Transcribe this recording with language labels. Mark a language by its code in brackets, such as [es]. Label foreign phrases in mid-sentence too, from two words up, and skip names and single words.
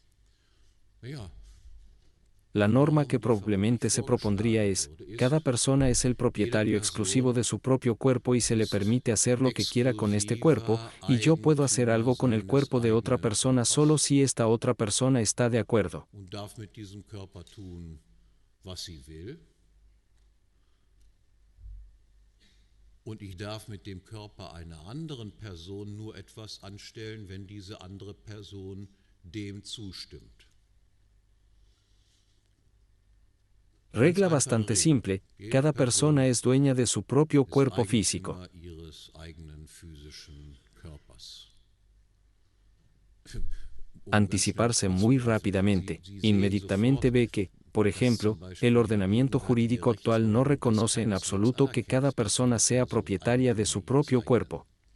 [es] La norma que probablemente se propondría es, cada persona es el propietario exclusivo de su propio cuerpo y se le permite hacer lo que quiera con este cuerpo, y yo puedo hacer algo con el cuerpo de otra persona solo si esta otra persona está de acuerdo. [de] Und ich darf mit dem Körper einer anderen Person nur etwas anstellen, wenn diese andere Person dem zustimmt. [es] Regla bastante simple, cada persona es dueña de su propio cuerpo físico. Anticiparse muy rápidamente, inmediatamente ve que, por ejemplo, el ordenamiento jurídico actual no reconoce en absoluto que cada persona sea propietaria de su propio cuerpo.